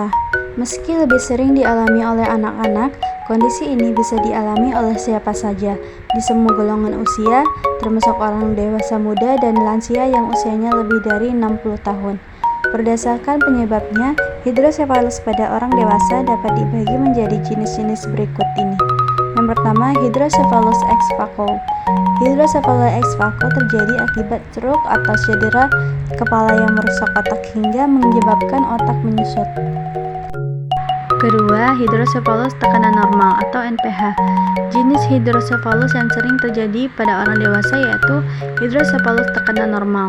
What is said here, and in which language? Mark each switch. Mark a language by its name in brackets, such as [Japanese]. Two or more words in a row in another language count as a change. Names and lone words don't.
[Indonesian] Meski lebih sering dialami oleh anak-anak, kondisi ini bisa dialami oleh siapa saja, di semua golongan usia, termasuk orang dewasa muda dan lansia yang usianya lebih dari 60 tahun. Berdasarkan penyebabnya, hidrosefalus pada orang dewasa dapat dibagi menjadi jenis-jenis berikut ini. Yang pertama, hidrosefalus [Latin] ex vacuo. [Indonesian] Hidrosefalus [Latin] ex vacuo [Indonesian] terjadi akibat stroke atau cedera kepala yang merusak otak hingga menyebabkan otak menyusut. Kedua, hidrosefalus tekanan normal atau NPH. Jenis hidrosefalus yang sering terjadi pada orang dewasa yaitu hidrosefalus tekanan normal.